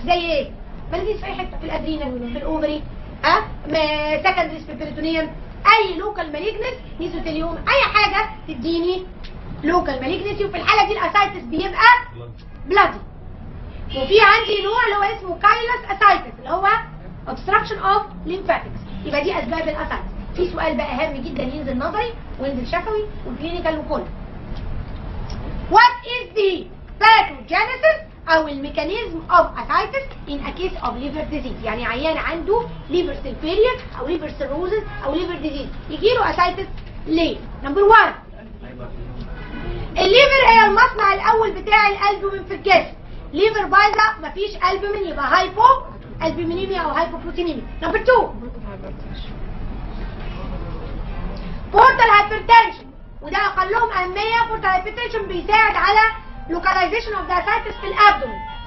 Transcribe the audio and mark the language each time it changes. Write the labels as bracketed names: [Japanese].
[Arabic] زي ايه؟ مالجنسي في اي حته، في الادرينال في الاوفري سكندريس في البيريتونيوم، اي لوكال مالجنس ميزوتيليوم، اي حاجه تديني لوكال مالجنسي. وفي الحاله دي الاسايتس بيبقى بلادي. وفي عندي نوع اللي هو اسمه كايلس اسايتس اللي هو [English] obstruction of lymphatics. [Arabic] يبقى دي اسباب الاسايتس. في سؤال بقى هام جدا ينزل نظري وينزل شفوي وكلينيكال وكله. [English] What is the pathogenesis [Arabic] او الميكانيزم [English] of ascites in a case of liver disease؟ [Arabic] يعني عيان عنده liver cell failure او liver cirrhosis او liver disease يجي له ascites ليه؟ نمبر 1 الليفر هي المصنع الاول بتاع الالبومين في الجسم. ليفر بايظه مفيش البومين يبقى هايبو البومينيميا او هايبو بروتينيميا. نمبر 2 بورتال هايبرتنشن، وده اقلهم اهميه. بورتال هايبرتنشن بيساعد على لوكاليزيشن اوف ذا اسايتس في الابدومين.